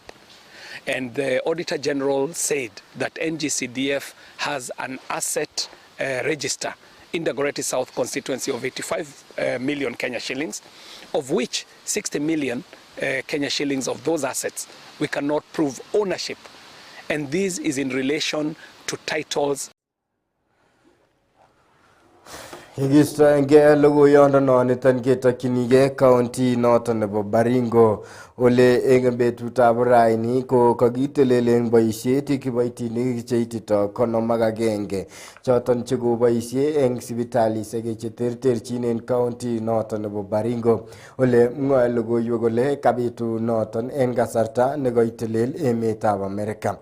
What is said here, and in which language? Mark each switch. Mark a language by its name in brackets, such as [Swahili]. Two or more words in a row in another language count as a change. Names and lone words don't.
[English] And the Auditor General said that NGCDF has an asset register in the Dagoretti South constituency of 85 million Kenya shillings, of which 60 million Kenya shillings of those assets we cannot prove ownership. And this is in relation to titles. [Kalenjin] Higistoenge logoiyondo niton ketokyinige county noton nebo Baringo ole eng betutab raini ko kakitelelen boisiet kiboitinik cheitito 51 choton chekoboisie eng sipitalisiek cheterterchin en county noton nebo Baringo ole mwae logoiwek kole kabitu noton en kasarta nekoitelel emetab Amerika.